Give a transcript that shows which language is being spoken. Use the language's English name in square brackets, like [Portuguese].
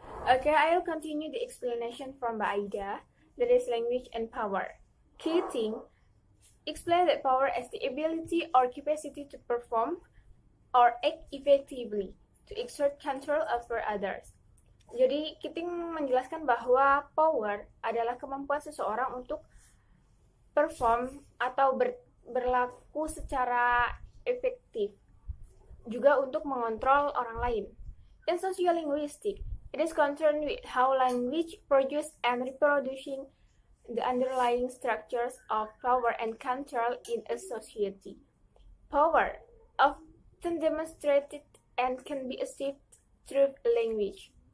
[English] Okay, I'll continue the explanation from AIDA, that is language and power. Key thing, explain that power as the ability or capacity to perform or act effectively, to exert control over others. [Indonesian] Jadi, kita menjelaskan bahwa power adalah kemampuan seseorang untuk perform atau berlaku secara efektif, juga untuk mengontrol orang lain. [English] In sociolinguistics, it is concerned with how language produces and reproducing the underlying structures of power and control in a society. Power often demonstrated and can be achieved through language.